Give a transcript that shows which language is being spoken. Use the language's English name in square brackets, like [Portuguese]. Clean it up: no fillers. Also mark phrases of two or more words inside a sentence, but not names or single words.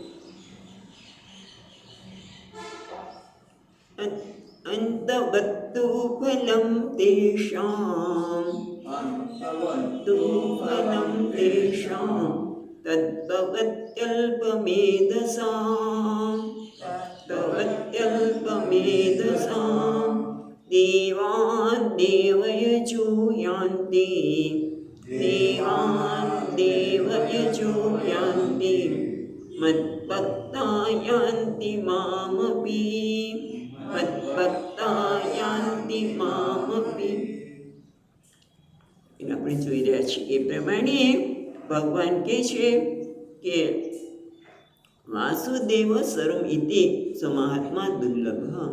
[Sanskrit] अन्तवत्तु फलं तेषां तद्भवत्यल्पमेधसां देवान् देवयजो यान्ति मद्भक्ता यान्ति मामपि [Gujarati] આપણે જોઈ રહ્યા છીએ એ પ્રમાણે ભગવાન કહે છે કે [Sanskrit] वासुदेव सर्वम इति महात्मा दुर्लभ।